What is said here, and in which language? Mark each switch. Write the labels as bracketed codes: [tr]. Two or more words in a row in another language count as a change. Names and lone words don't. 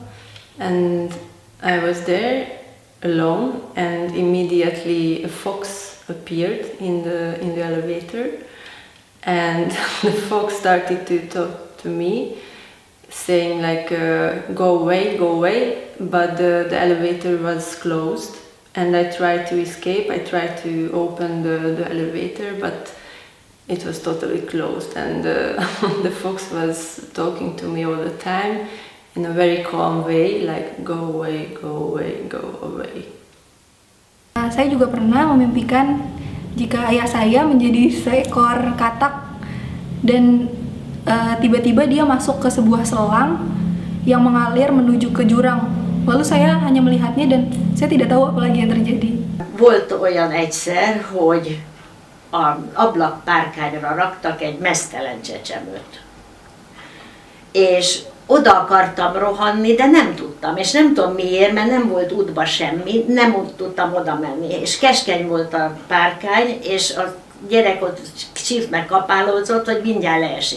[en] And I was there alone, and immediately a fox appeared in the elevator, and the fox started to talk to me, saying like go away, but the elevator was closed, and I tried to escape. I tried to open the elevator, but it was totally closed, and the fox was talking to me all the time in a very calm way, like go away. [id] Saya juga pernah memimpikan jika ayah saya menjadi seekor katak, dan tiba-tiba dia masuk ke sebuah selang yang mengalir menuju ke jurang. Lalu saya hanya melihatnya dan saya tidak tahu apa lagi yang terjadi. [hu] Volt olyan egyszer, hogy az ablakpárkányra raktak egy meztelen csecsemőt. És oda akartam rohanni, de nem tudtam, és nem tudom miért, mert nem volt útba semmi, nem tudtam oda menni, és keskeny volt a párkány, és a gyerek ott sírt meg kapálódzott, hogy mindjárt leesik.